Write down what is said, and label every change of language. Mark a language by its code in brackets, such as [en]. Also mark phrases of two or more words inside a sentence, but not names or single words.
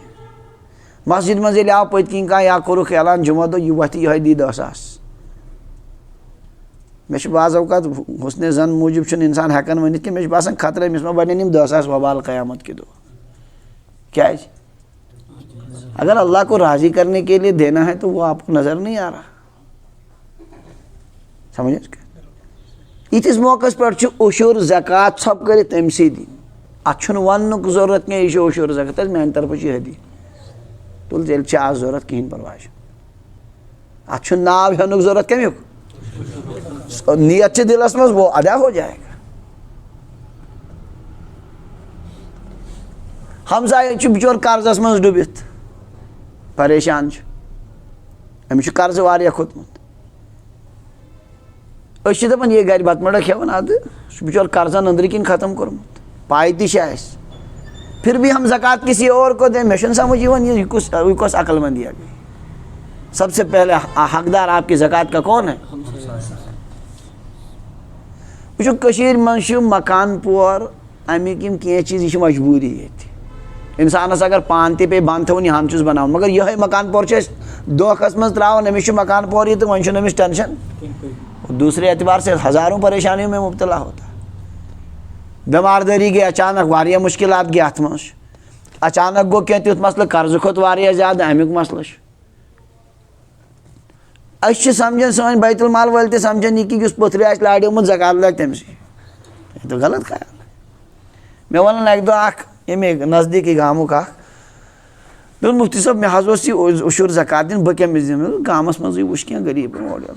[ks] مسجد منٛز ییٚلہِ آو پٔتۍ کِنۍ کانٛہہ یا کوٚرُکھ اعلان جُمعہ دۄہ یہِ وۄتھِ یِہوٚے دی 10 ساس مےٚ چھُ بعض اوقات حُسنِ زن موٗجوٗب چھُنہٕ اِنسان ہٮ۪کان ؤنِتھ کہِ مےٚ چھُ باسان خطرٕ أمِس ما بنن یِم 10 ساس وبال قیامت کہِ دۄہ. [ur] کیٛازِ اگر اللہ کو راضی کرنے کے لیے دینا ہے تو وہ آپ کو نظر نہیں آ رہا. [ks] سمجھے یتھس موقع پہ عشور زکات ژھۄپ کٔرِتھ تٔمۍ سٕے دِنۍ. اتھ چھُنہٕ وننُک ضروٗرت کینٛہہ یہِ چھُ عشور زکات حظ میانہِ طرفہٕ چھِ ہدی تُل تیٚلہِ چھِ آز ضروٗرت کِہیٖنۍ پرواے چھُنہٕ. اتھ چھُنہٕ ناو ہٮ۪نُک ضروٗرت کمیُک نیت چھِ دِلس منٛز [ur] وہ ادا ہو جائے گا. [ks] ہمسایہِ چھُ بِچور قرضس منٛز ڈُبِتھ پریشان چھُ أمِس چھُ قرضہٕ واریاہ کھوٚتمُت. أسۍ چھِ دپان یے گرِ بتہٕ مۄنڈا کھٮ۪وان ادٕ سُہ بِچور قرضن أنٛدرٕ کِنۍ ختم کوٚرمُت پاے تہِ چھِ اَسہِ [ur] پھر بھی ہم زکات کسی اور کو دیں. [ks] مےٚ چھُنہٕ سمجھ یِوان یہِ کۄس عقل مندی ہے. [ur] سب سے پہلے حقدار آپ کی زکات کا کون ہے؟ [ks] وٕچھو کٔشیٖرِ منٛز چھُ مکان پور امیِکۍ یِم کینٛہہ چیٖز یہِ چھِ مجبوٗری ییٚتہِ. اِنسانس اگر پانہٕ تہِ پیٚیہِ بنٛد تھاوُن یہِ ہن چھُس بناوُن مگر یِہوٚے مکان پور چھُ اَسہِ دھوکھس منٛز ترٛاوان. أمِس چھُ مکان پور یہِ تہٕ وۄنۍ چھُنہٕ أمِس ٹٮ۪نشن. [ur] دوسرے اعتبار سے ہزاروں پریشانیوں میں مبتلا ہوتا ہے. [ks] بیمار دٲری گٔے اچانک واریاہ مُشکلات گٔے اتھ منٛز. اچانک گوٚو کینٛہہ تیُتھ مسلہٕ قرضہٕ کھوٚت واریاہ زیادٕ امیُک مسلہٕ چھُ. أسۍ چھِ سمجھان سٲنۍ بیت المال وٲلۍ تہِ سمجھان یہِ کہِ یُس پٔتھرِ آسہِ لاریومُت زکات لگہِ تٔمسٕے. [ur] یہِ تو غلط خیال. [ks] مےٚ ووٚنُن اکہِ دۄہ اکھ ییٚمے نزدیٖکی گامُک اکھ دوٚپُن مفتی صٲب مےٚ حظ اوس یہِ عشور زکات دِنۍ بہٕ کٔمِس دِمہٕ گامس منٛزٕے وٕچھ کینٛہہ غریٖبن اورٕ یورٕ.